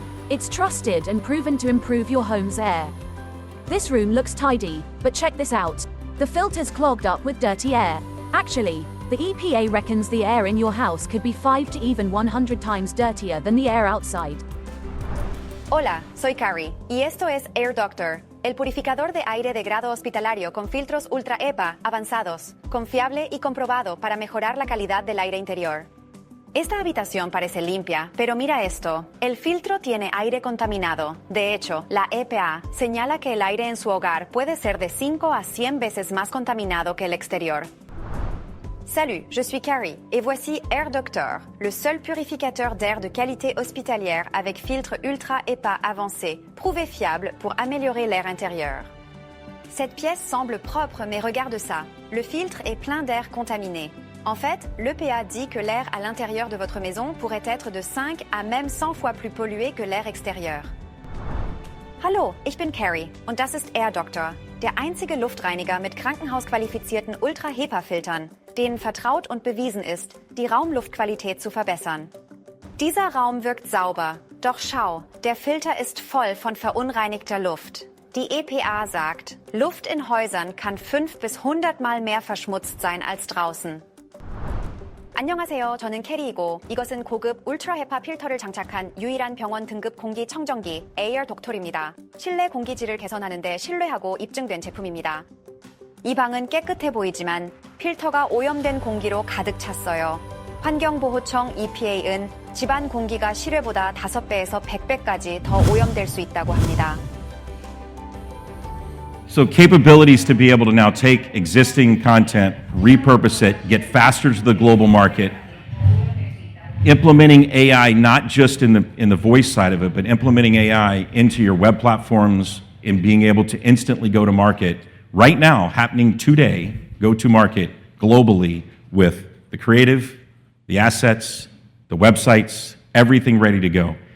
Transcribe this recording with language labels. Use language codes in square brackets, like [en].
[en] It's trusted and proven to improve your home's air. This room looks tidy, but check this out. The filter's clogged up with dirty air. Actually, the EPA reckons the air in your house could be 5 to even 100 times dirtier than the air outside. [es] Hola, soy Carrie, y esto es Air Doctor, el purificador de aire de grado hospitalario con filtros Ultra HEPA avanzados, confiable y comprobado para mejorar la calidad del aire interior. Esta habitación parece limpia, pero mira esto. El filtro tiene aire contaminado. De hecho, la EPA señala que el aire en su hogar puede ser de 5 a 100 veces más contaminado que el exterior. [fr] Salut, je suis Carrie, et voici Air Doctor, le seul purificateur d'air de qualité hospitalière avec filtre Ultra HEPA avancé, prouvé fiable pour améliorer l'air intérieur. Cette pièce semble propre, mais regarde ça. Le filtre est plein d'air contaminé. En fait, l'EPA dit que l'air à l'intérieur de votre maison pourrait être de 5 à même 100 fois plus pollué que l'air extérieur. [de] Hallo, ich bin Carrie und das ist Air Doctor, der einzige Luftreiniger mit krankenhausqualifizierten Ultra-HEPA-Filtern, denen vertraut und bewiesen ist, die Raumluftqualität zu verbessern. Dieser Raum wirkt sauber, doch schau, der Filter ist voll von verunreinigter Luft. Die EPA sagt, Luft in Häusern kann 5 bis 100 Mal mehr verschmutzt sein als draußen. [ko] 안녕하세요. 저는 캐리이고 이것은 고급 울트라 헤파 필터를 장착한 유일한 병원 등급 공기 청정기 에어 독토리입니다. 실내 공기질을 개선하는 데 신뢰하고 입증된 제품입니다. 이 방은 깨끗해 보이지만 필터가 오염된 공기로 가득 찼어요. 환경보호청 EPA는 집안 공기가 실외보다 5배에서 100배까지 더 오염될 수 있다고 합니다. [en] So capabilities to be able to now take existing content, repurpose it, get faster to the global market, implementing AI not just in the voice side of it, but implementing AI into your web platforms and being able to instantly go to market right now, happening today, go to market globally with the creative, the assets, the websites, everything ready to go.